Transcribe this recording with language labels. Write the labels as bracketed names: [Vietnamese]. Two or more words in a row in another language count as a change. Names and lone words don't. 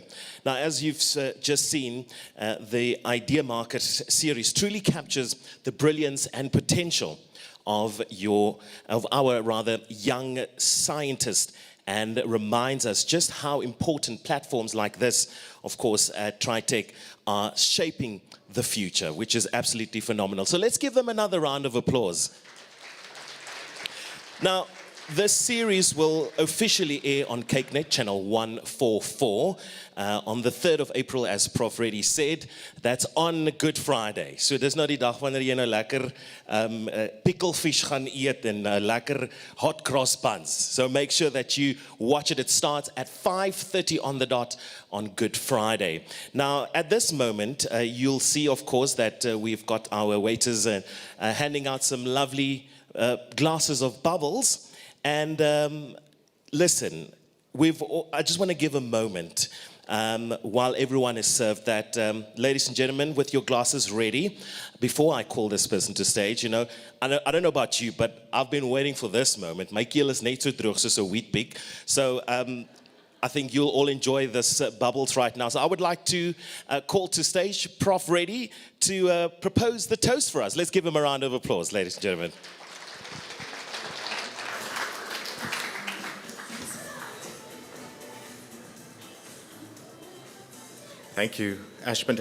[English] Now, as you've just seen, the Ideemakers series truly captures the brilliance and potential of our young scientists, and reminds us just how important platforms like this, of course, at Tritech, are shaping the future, which is absolutely phenomenal. So let's give them another round of applause. Now, this series will officially air on KykNet channel 144 on the 3rd of April, as Prof. Reddy said. That's on Good Friday. [Afrikaans] So dis nou die dag wanneer jy nou lekker picklefish gaan eet en lekker [English] hot cross buns. So make sure that you watch it. It starts at 5:30 on the dot on Good Friday. Now, at this moment, you'll see, of course, that we've got our waiters handing out some lovely glasses of bubbles. And listen, I just want to give a moment while everyone is served that, ladies and gentlemen, with your glasses ready, before I call this person to stage, you know, I don't know about you, but I've been waiting for this moment. [Afrikaans] My keel is net so droog soos 'n [English] wheat pig. So I think you'll all enjoy this bubbles right now. So I would like to call to stage Prof. Reddy to propose the toast for us. Let's give him a round of applause, ladies and gentlemen. Thank you, Ashmond.